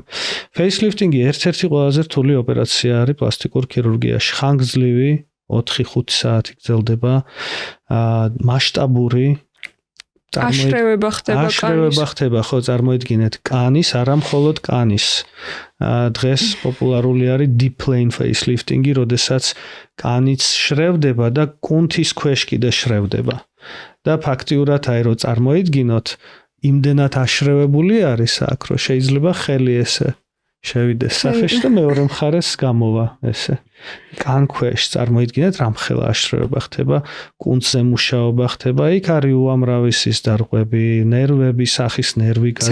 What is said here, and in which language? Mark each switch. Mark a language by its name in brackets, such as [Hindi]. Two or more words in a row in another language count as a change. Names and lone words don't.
[Georgian] ფეისლიფტინგი ერთ-ერთი ყველაზე რთული ოპერაცია არის პლასტიკურ ქირურგიაში. ხანგრძლივი 4-5 საათი გრძელდება, მასშტაბური აშრევება ხდება, ხო, წარმოიდგინეთ, კანის, არა მხოლოდ კანის. დღეს პოპულარული არის [English] deep plane facelifting-ი, [Georgian] როდესაც კანიც შრევდება და კუნთის ქვეშ კიდე შრევდება. და ფაქტიურად აი რო წარმოიდგინოთ, იმდენად აშრევებული არის აქ, რომ შეიძლება ხელი ესე შევიდეს სახეში და მეორე მხარეს გამოვა ესე. კან ქვეშ წარმოიდგინეთ, რამხელა აშრევება ხდება, კუნთზე მუშაობა ხდება, იქ არის უამრავი სისდარღვები, ნერვები, სახის ნერვი გადის.